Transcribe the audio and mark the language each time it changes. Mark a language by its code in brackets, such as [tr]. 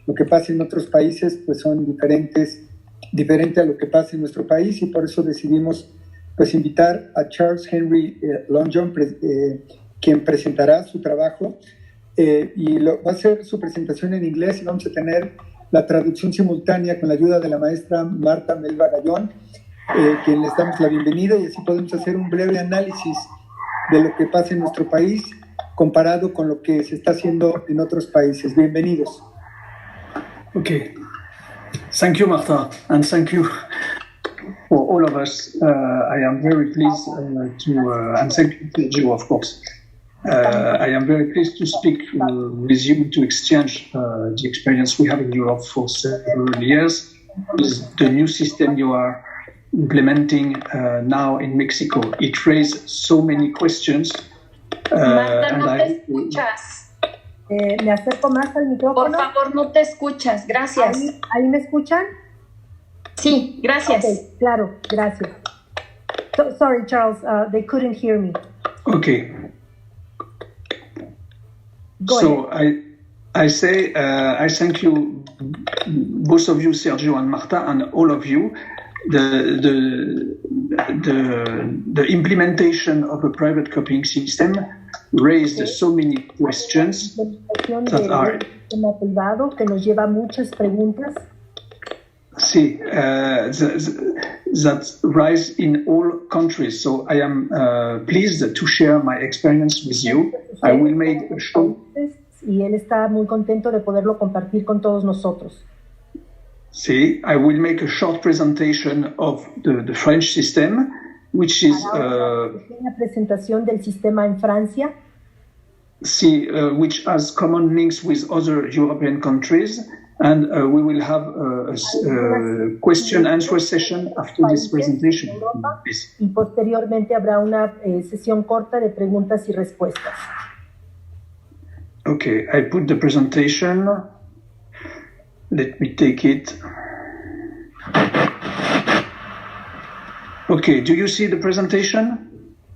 [es] lo que pasa en otros países pues son diferente a lo que pasa en nuestro país, y por eso decidimos pues invitar a Charles Henry Long John, quien presentará su trabajo, y va a hacer su presentación en inglés, y vamos a tener la traducción simultánea con la ayuda de la maestra Marta Melba Gallón, quien les damos la bienvenida, y así podemos hacer un breve análisis de lo que pasa en nuestro país comparado con lo que se está haciendo en otros países. Bienvenidos. [en] Okay. Thank you, Marta, and thank you for all of us. I am very pleased and thank you, of course. I am very pleased to speak with you, to exchange the experience we have in Europe for several years with the new system you are implementing now in Mexico. It raised so many questions. [es] Marta, no te escuchas. Me acerco más al micrófono. Por favor, no te escuchas. Gracias. ¿Ahí me escuchan? Sí, gracias. Okay, claro, gracias. [en] Sorry, Charles, they couldn't hear me. Okay. Go ahead. I say I thank you, both of you, Sergio and Marta, and all of you. The implementation of a private copying system raised so many questions that are. [es] Privado que nos lleva muchas preguntas. [en] Sí, that rise in all countries. So I am pleased to share my experience with you. I will make a short. [es] Y él está muy contento de poderlo compartir con todos nosotros. [en] Sí, I will make a short presentation of the French system, which is [es] una presentación del sistema en Francia. [en] Sí, which has common links with other European countries, and we will have a question-answer session after this presentation. [es] Y posteriormente habrá una sesión corta de preguntas y respuestas. [en] Okay, I put the presentation. Let me take it. Okay, do you see the presentation?